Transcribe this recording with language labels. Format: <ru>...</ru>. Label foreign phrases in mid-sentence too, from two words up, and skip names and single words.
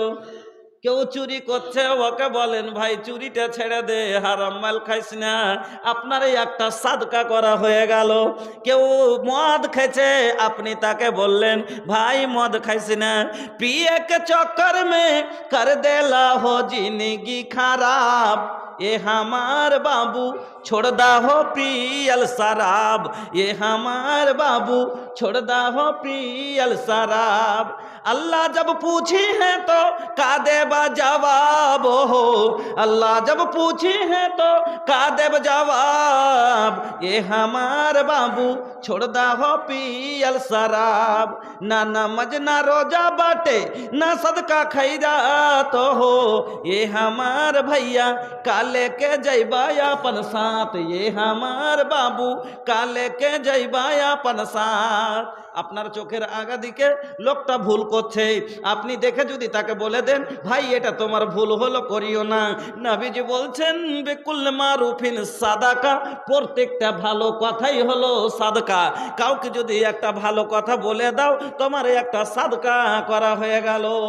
<bn>কেউ চুরি করছে, ওকে বলেন ভাই চুরিটা ছেড়ে দে, হারাম মাল খাইস না, আপনার এই একটা সাদকা করা হয়ে গেল। কেউ মদ খেয়েছে, আপনি তাকে বললেন ভাই মদ খাইস না,</bn> <bho>पिये के चक्कर में कर देला हो জিंदगी खराब, ये हमार बाबू छोड़दा हो पियल शराब, ये हमार बाबू छोड़दा हो पियल शराब। अल्लाह जब पूछी है तो का देबा जवाब हो, अल्लाह जब पूछी है तो का देब जवाब, ये हमार बाबू छोड़दा हो पियल शराब। ना नमाज ना रोजा बाटे ना सदका खैरात हो, ये हमार भैया काले के जैबा अपन साथ, ये हमार बाबू काले के जैबा अपन साथ।</bho> <bn>আপনার চোখের আগা দিকে লোকটা ভুল করছে, আপনি দেখে যদি তাকে বলে দেন ভাই এটা তোমার ভুল হলো, করিও না, নবীজি বলছেন</bn> <ar>بكل معروف صدقة,</ar> <bn>প্রত্যেকটা ভালো কথাই হলো সাদকা। কাউকে যদি একটা ভালো কথা বলে দাও, তোমার একটা সাদকা করা হয়ে গেল।</bn>